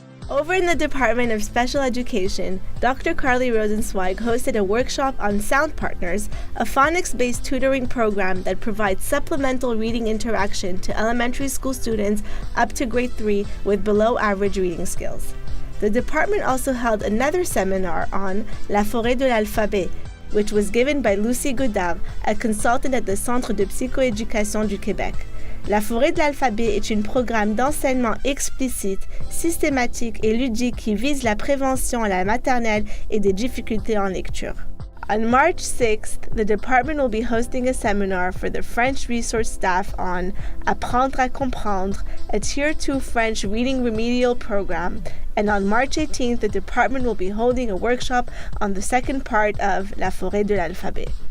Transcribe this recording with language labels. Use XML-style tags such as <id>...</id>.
<en>Over in the Department of Special Education, Dr. Carly Rosenzweig hosted a workshop on Sound Partners, a phonics-based tutoring program that provides supplemental reading interaction to elementary school students up to grade 3 with below-average reading skills. The department also held another seminar on La Forêt de l'Alphabet, which was given by Lucie Godard, a consultant at the Centre de Psychoéducation du Québec.</en> <fr>La Forêt de l'Alphabet est un programme d'enseignement explicite, systématique et ludique qui vise la prévention à la maternelle et des difficultés en lecture.</fr> <en>On March 6th, the department will be hosting a seminar for the French resource staff on Apprendre à comprendre, a Tier 2 French reading remedial program, and on March 18th, the department will be holding a workshop on the second part of La Forêt de l'Alphabet.</en>